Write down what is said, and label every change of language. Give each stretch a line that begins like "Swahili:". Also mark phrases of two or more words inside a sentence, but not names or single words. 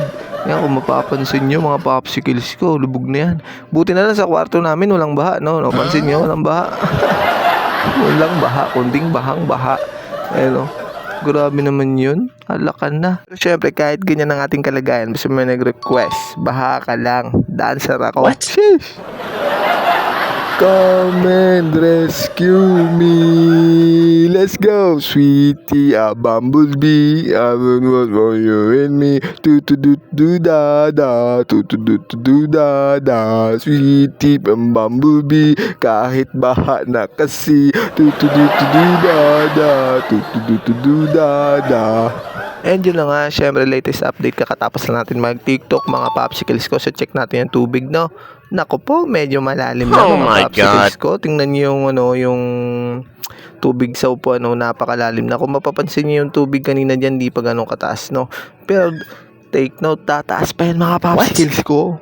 Filipino: Yan, kung mapapansin nyo, mga popsicles ko, lubog na yan. Buti na lang sa kwarto namin, walang baha, no? Pansin nyo, walang baha. Walang baha, kunting bahang-baha. Ayun, no? Grabe naman yun. Halakan na. Pero syempre, kahit ganyan ang ating kalagayan, basta may nag-request, baha ka lang. Dancer ako.
English: What? Sheesh! Come and rescue me. Let's go, sweetie, a bumblebee. I don't want for you and me. Do do do do da da. Do do do do do da da. Sweetie,
Filipino: ang bumblebee. Kahit baha na kasi. Do do do do do da da. Do do do do do da da. And yun na nga, syempre
English: latest update
Filipino: kakatapos lang natin mag-TikTok mga popsicles ko. So check natin yung tubig, no? Nako po, medyo malalim na
English: Oh
Filipino: mga
English: my
Filipino: popsicles
English: God.
Filipino: ko. Tingnan niyo yung yung tubig sa upo, napakalalim na. Kung mapapansin niyo yung tubig kanina diyan, di pa ganun kataas, no? Pero
English: take note,
Filipino: tataas pa yan mga popsicles ko.